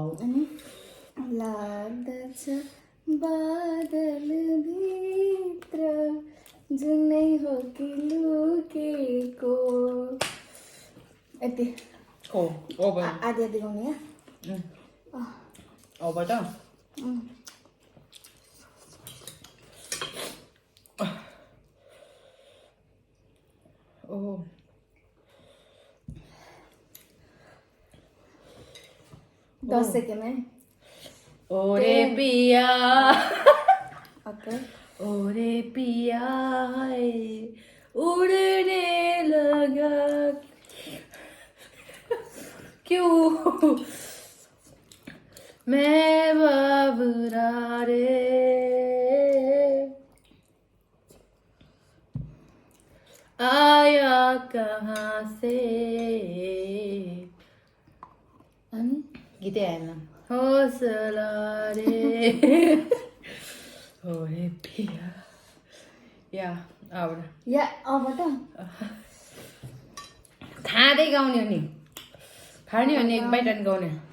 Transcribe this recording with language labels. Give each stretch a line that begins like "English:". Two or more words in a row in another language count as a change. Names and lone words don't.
Nepali: अनि लाग्दछ बादलभित्र जुनै हो कि लुकेको यति ओभर आधी आधी गाउने या ओभर त ओह
Hindi: 10 सेकेंड है ओरे पिया
Nepali: ओके
Hindi: ओरे पिया उड़ने लगा क्यों मैं बाबरा रे आया कहाँ से
Nepali: अनि गीतै आएन
Hindi: हौसला रे ओरे पिया
Nepali: या अब या अब त खाँदै गाउने हो नि खाने हो नि एक बाइट अनि गाउने